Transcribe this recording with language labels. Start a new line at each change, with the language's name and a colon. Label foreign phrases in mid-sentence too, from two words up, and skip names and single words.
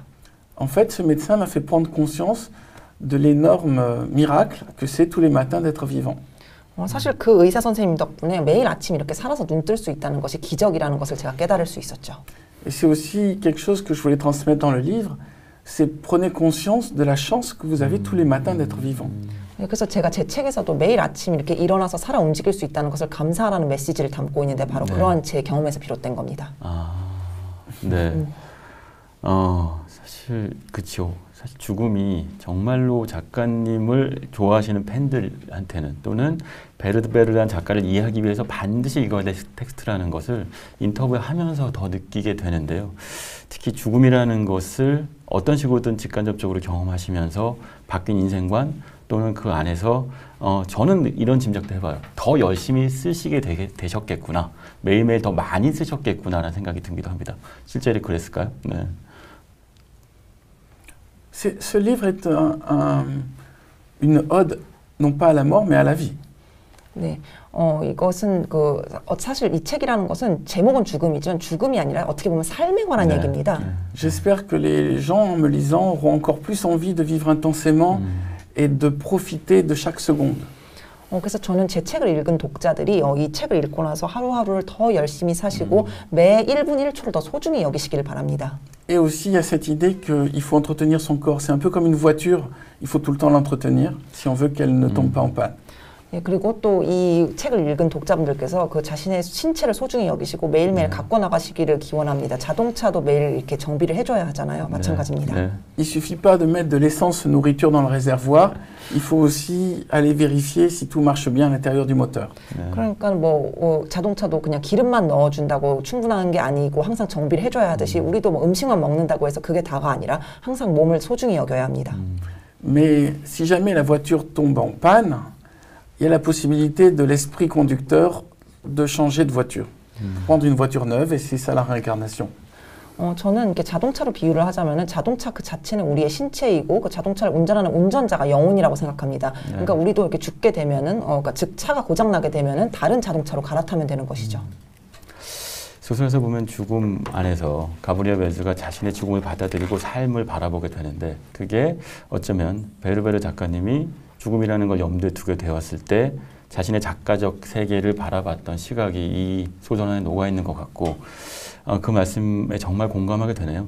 French: En fait, ce médecin m'a fait prendre conscience de l'énorme miracle que c'est tous les matins d'être vivant.
Korean: 사실 그 의사 선생님 덕분에 매일 아침 이렇게 살아서 눈 뜰 수 있다는 것이 기적이라는 것을 제가 깨달을 수 있었죠.
French: Et c'est aussi quelque chose que je voulais transmettre dans le livre, c'est prenez conscience de la chance que vous avez tous les matins d'être vivant.
Korean: 그래서 제가 제 책에서도 매일 아침 이렇게 일어나서 살아 움직일 수 있다는 것을 감사하라는 메시지를 담고 있는데 바로 그러한 제 경험에서 비롯된 겁니다. 아, 네. 사실 그렇죠. 사실 죽음이 정말로 작가님을 좋아하시는 팬들한테는 또는 베르베르란 작가를 이해하기 위해서 반드시 읽어야 될 텍스트라는 것을 인터뷰하면서 더 느끼게 되는데요. 특히 죽음이라는 것을 어떤 식으로든 직간접적으로 경험하시면서 바뀐 인생관 또는 그 안에서 저는 이런 짐작도 해봐요. 더 열심히 쓰시게 되셨겠구나. 매일매일 더 많이 쓰셨겠구나라는 생각이 들기도 합니다. 실제로 그랬을까요? 네.
French: Ce livre est une ode, non pas à la mort, mais à la vie.
Korean: 네, 이것은 사실 이 책이라는 것은 제목은 죽음이지만 죽음이 아니라 어떻게 보면 삶에 관한 얘기입니다.
French: J'espère que les gens, en me lisant, auront encore plus envie de vivre intensément et de profiter de chaque seconde.
Korean: 그래서 저는 제 책을 읽은 독자들이 이 책을 읽고 나서 하루하루를 더 열심히 사시고 매 1분 1초를 더 소중히 여기시길 바랍니다.
French: Et aussi, il y a cette idée qu'il faut entretenir son corps. C'est un peu comme une voiture, il faut tout le temps l'entretenir si on veut qu'elle ne tombe pas en panne.
Korean: 예, 그리고 또 이 책을 읽은 독자분들께서 그 자신의 신체를 소중히 여기시고 매일매일 갖고 나가시기를 기원합니다. 자동차도 매일 이렇게 정비를 해줘야 하잖아요. 마찬가지입니다. 네.
French: Il suffit pas de mettre de l'essence nourriture dans le réservoir, il faut aussi aller vérifier si tout marche bien à l'intérieur du moteur.
Korean: 그러니까 자동차도 그냥 기름만 넣어준다고 충분한 게 아니고 항상 정비를 해줘야 하듯이 우리도 뭐 음식만 먹는다고 해서 그게 다가 아니라 항상 몸을 소중히 여겨야 합니다.
French: Mais si jamais la voiture tombe en panne, il y a la possibilité de l'esprit conducteur de changer de voiture. Prendre une voiture neuve et c'est ça la réincarnation.
Korean: 저는 이렇게 자동차로 비유를 하자면은 자동차 그 자체는 우리의 신체이고 그 자동차를 운전하는 운전자가 영혼이라고 생각합니다. 그러니까 우리도 이렇게 죽게 되면은 그러니까 즉 차가 고장 나게 되면은 다른 자동차로 갈아타면 되는 것이죠. 소설에서 보면 죽음 안에서 가브리엘 웰즈가 자신의 죽음을 받아들이고 삶을 바라보게 되는데 그게 어쩌면 베르베르 작가님이 죽음이라는 걸 염두에 두게 되었을 때 자신의 작가적 세계를 바라봤던 시각이 이 소설 안에 녹아있는 것 같고 그 말씀에 정말 공감하게 되네요.